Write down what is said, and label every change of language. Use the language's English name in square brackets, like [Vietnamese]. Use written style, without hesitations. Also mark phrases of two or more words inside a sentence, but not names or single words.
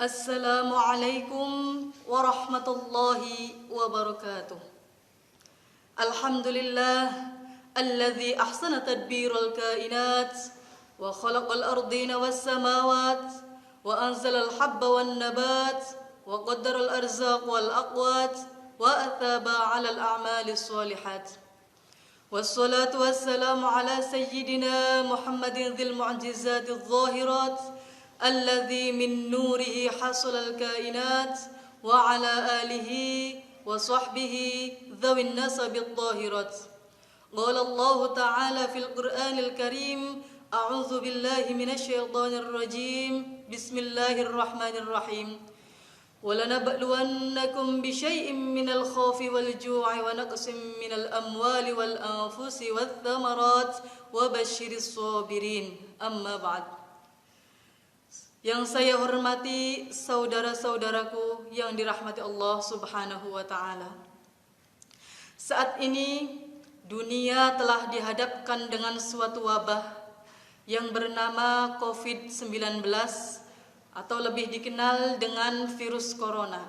[Arabic] السلام عليكم ورحمة الله وبركاته. الحمد لله الذي أحسن تدبير الكائنات وخلق الأرضين والسماوات وأنزل الحب والنبات وقدر الأرزاق والأقوات وأثاب على الأعمال الصالحات. والصلاة والسلام على سيدنا محمد ذي المعجزات الظاهرات الذي من نوره حصل الكائنات وعلى آله وصحبه ذوي النسب الظاهرات. قال الله تعالى في القرآن الكريم أعوذ بالله من الشيطان الرجيم. Bismillahirrahmanirrahim. وَلَنَبْلُوَنَّكُمْ بِشَيْءٍ مِّنَ الْخَوْفِ وَالْجُوعِ وَنَقْصٍ مِّنَ الْأَمْوَالِ وَالْأَنفُسِ وَالثَّمَرَاتِ وَبَشِّرِ الصَّابِرِينَ. أَمَّا بَعْدُ. [Indonesian] Yang saya hormati saudara-saudaraku yang dirahmati Allah [Arabic] سبحانه وتعالى. [Indonesian] Saat ini dunia telah dihadapkan dengan suatu wabah yang bernama COVID-19 atau lebih dikenal dengan virus corona.